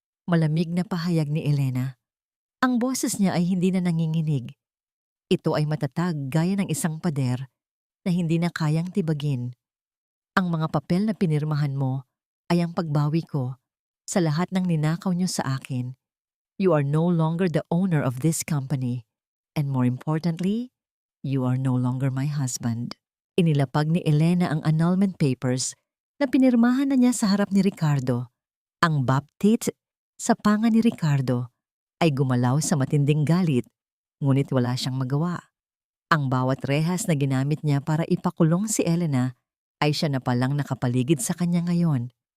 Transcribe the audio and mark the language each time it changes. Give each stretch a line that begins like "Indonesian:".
Filipino: Malamig na pahayag ni Elena. Ang boses niya ay hindi na nanginginig. Ito ay matatag gaya ng isang pader na hindi na kayang tibagin. Ang mga papel na pinirmahan mo ay ang pagbawi ko sa lahat ng ninakaw niyo sa akin.
English: You are no longer the owner of this company. And more importantly, you are no longer my husband.
Filipino: Inilapag ni Elena ang annulment papers na pinirmahan na niya sa harap ni Ricardo. Ang baptit sa panga ni Ricardo ay gumalaw sa matinding galit, ngunit wala siyang magawa. Ang bawat rehas na ginamit niya para ipakulong si Elena ay siya na palang nakapaligid sa kanya ngayon.